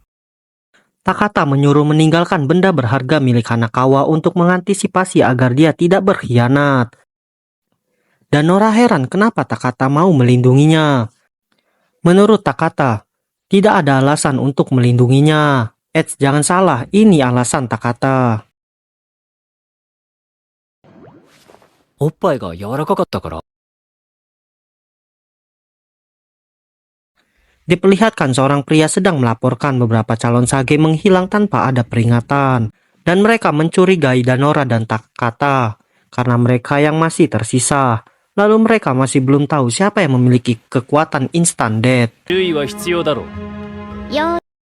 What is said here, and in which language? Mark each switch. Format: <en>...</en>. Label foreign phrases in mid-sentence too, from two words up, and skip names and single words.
<id>Takata menyuruh meninggalkan benda berharga milik Hanakawa untuk mengantisipasi agar dia tidak berkhianat. Danora heran kenapa Takata mau melindunginya. Menurut Takata, tidak ada alasan untuk melindunginya. Jangan salah, ini alasan Takata.</id> <ja>おっぱいが柔らかかったから。</ja> <id>Diperlihatkan seorang pria sedang melaporkan beberapa calon sage menghilang tanpa ada peringatan. Dan mereka mencurigai Danora dan Takata karena mereka yang masih tersisa. Lalu mereka masih belum tahu siapa yang memiliki kekuatan</id> <en>instant death.</en> <ja>注意は必要だろう。よ</ja>